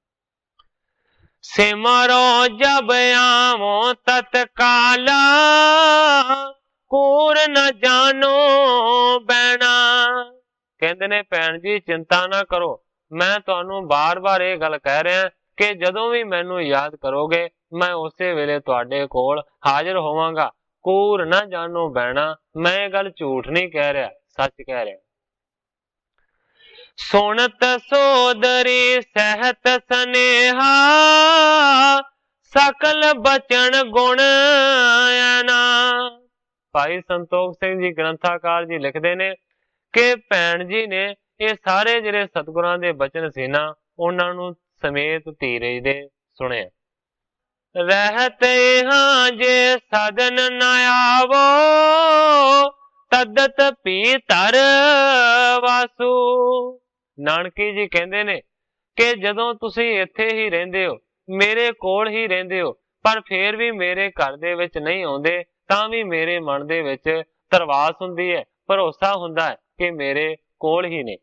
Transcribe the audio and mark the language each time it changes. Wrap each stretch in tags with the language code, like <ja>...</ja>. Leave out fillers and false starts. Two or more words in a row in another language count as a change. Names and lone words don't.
<bra>सिमरो जब आवो तत्काला, कूर न जानो बैना।</bra> <pa>ਕਹਿੰਦੇ ਨੇ, ਭੈਣ ਜੀ ਚਿੰਤਾ ਨਾ ਕਰੋ, ਮੈਂ ਤੁਹਾਨੂੰ ਬਾਰ ਬਾਰ ਯੇ ਗੱਲ ਕਹਿ ਰਿਹਾ ਕਿ ਜਦੋਂ ਭੀ ਮੈਨੂੰ ਯਾਦ ਕਰੋਗੇ ਮੈਂ ਉਸੇ ਵੇਲੇ ਤੁਹਾਡੇ ਕੋਲ ਹਾਜ਼ਰ ਹੋਵਾਂਗਾ।</pa> <bra>कूर न जानो बैना,</bra> <pa>ਮੈਂ ਯੇ ਗੱਲ ਝੂਠ ਨਹੀਂ ਕਹਿ ਰਿਹਾ, ਸੱਚ ਕਹਿ ਰਿਹਾ।</pa> <bra>सुनत सोदरी सहत सनेहा, सकल बचन गुण आना।</bra> <pa>ਭਾਈ ਸੰਤੋਖ ਸਿੰਘ ਜੀ ਗ੍ਰੰਥਾਕਾਰ ਜੀ ਲਿਖਤੇ ਨੇ ਕਿ ਭੈਣ ਜੀ ਨੇ ਯੇ ਸਾਰੇ ਜਿਹੜੇ ਸਤਿਗੁਰਾਂ ਦੇ ਬਚਨ ਸੀ ਨਾ ਉਨ੍ਹਾਂ ਨੂੰ ਸਮੇਤ ਧੀਰਜ ਦੇ ਸੁਣੇ।</pa> <bra>रहते हाँ जे सदन न आवो तदत पीतर वासु।</bra> <pa>ਨਾਨਕੀ ਜੀ ਕਹਿੰਦੇ ਨੇ ਕਿ ਜਦੋਂ ਤੁਸੀਂ ਇੱਥੇ ਹੀ ਰਹਿੰਦੇ ਹੋ, ਮੇਰੇ ਕੋਲ ਹੀ ਰਹਿੰਦੇ ਹੋ, ਪਰ ਫੇਰ ਵੀ ਮੇਰੇ ਘਰ ਦੇ ਵਿੱਚ ਨਹੀਂ ਆਉਂਦੇ, ਤਾਂ ਵੀ ਮੇਰੇ ਮਨ ਦੇ ਵਿੱਚ ਧਰਵਾਸ ਹੁੰਦੀ ਹੈ, ਭਰੋਸਾ ਹੁੰਦਾ ਹੈ ਕਿ ਮੇਰੇ ਕੋਲ ਹੀ ਨੇ।</pa>